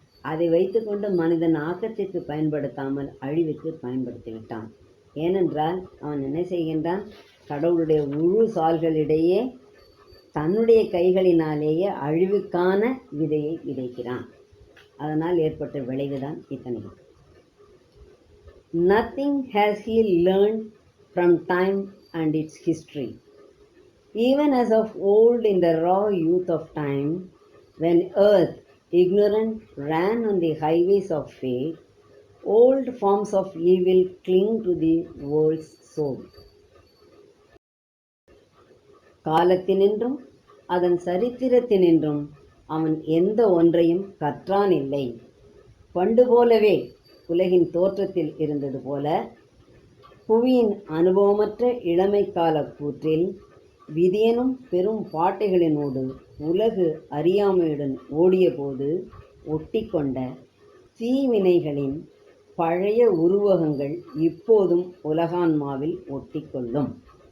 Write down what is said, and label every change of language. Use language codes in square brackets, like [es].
[ta] அதை வைத்துக்கொண்டு மனிதன் ஆக்கத்திற்கு பயன்படுத்தாமல் அழிவுக்கு பயன்படுத்தி விட்டான். ஏனென்றால் அவன் என்ன செய்கின்றான், கடவுளுடைய முழு சால்களிடையே தன்னுடைய கைகளினாலேயே அழிவுக்கான விதையை விதைக்கிறான். அதனால் ஏற்பட்ட விளைவுதான் இத்தனையும். [en] Nothing has he learned from time and its history. Even as of old in the raw youth of time, when earth, ignorant, ran on the highways of fate, old forms of evil cling to the world's soul. [ta] காலத்தினின்றும் அதன் சரித்திரத்தினின்றும் அவன் எந்த ஒன்றையும் கற்றான் இல்லை. பண்டு போலவே உலகின் தோற்றத்தில் இருந்தது போல புவியின் அனுபவமற்ற இளமை கால கூற்றில் விதியனும் பெரும் பாட்டைகளினோடு உலகு அறியாமையுடன் ஓடியபோது ஒட்டிக்கொண்ட தீவினைகளின் பழைய உருவகங்கள் இப்போதும் உலகான்மாவில் ஒட்டிக்கொள்ளும்.